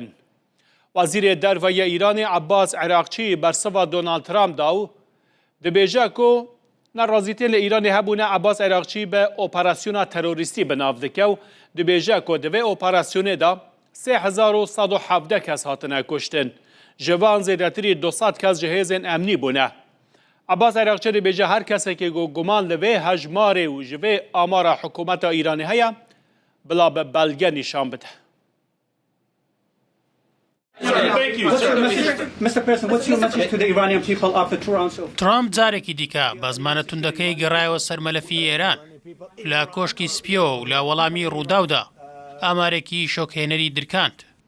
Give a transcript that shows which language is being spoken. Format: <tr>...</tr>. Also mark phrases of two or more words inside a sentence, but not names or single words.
<ku>وەزیرê دەرڤەیە ئیرانی عەباس عێراقچی بەرسبا دۆنالد ترامپدا و دەبێژە کو نەڕازیتێن لە ئیرانی هەبوونە عەباس عێراقچی بە ئۆپەراسیۆنا تەرۆریستی بەناو دکە و دەبێژە کۆ دەوێ ئۆپەراسیۆنێدا 3,117 کەس هاتنە کوشتن. ji van zêdetîrî 200 kes ji hêzên emnî bûne. Abbas Eraqçî dibêje her kesekê guman li vê hejmarê û ji vê amara hikûmeta Îranê heye bila bi belge nîşan bide.</ku> <ckb>ترامپ جارێکی دیکە بە زمانە توندەکەی گەڕایەوە سەر مەلەفی ئێران لە کۆشکی سپیۆ و لە وەڵامی ڕووداودا ئامارێکی شۆکهێنەری درکاند.</ckb>